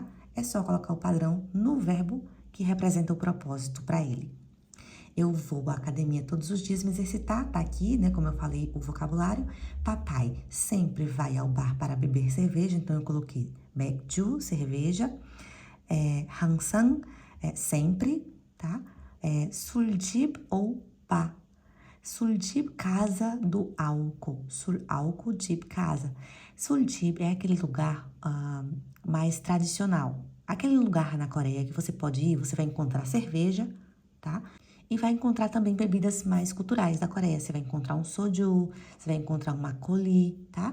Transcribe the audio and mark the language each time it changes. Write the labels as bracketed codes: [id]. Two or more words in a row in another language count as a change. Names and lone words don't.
[pt] É só colocar o padrão no verbo que representa o propósito para ele. Eu vou à academia todos os dias me exercitar, tá aqui, né? Como eu falei, o vocabulário. Papai sempre vai ao bar para beber cerveja, então eu coloquei 맥주, cerveja. 항상, sempre, tá? [ko] 술집 ou 바. 술집, [pt] casa do álcool. 술, álcool, 집, casa. 술집 é aquele lugar mais tradicional. Aquele lugar na Coreia que você pode ir, você vai encontrar cerveja, tá? E vai encontrar também bebidas mais culturais da Coreia. Você vai encontrar um soju, você vai encontrar um makgeolli, tá?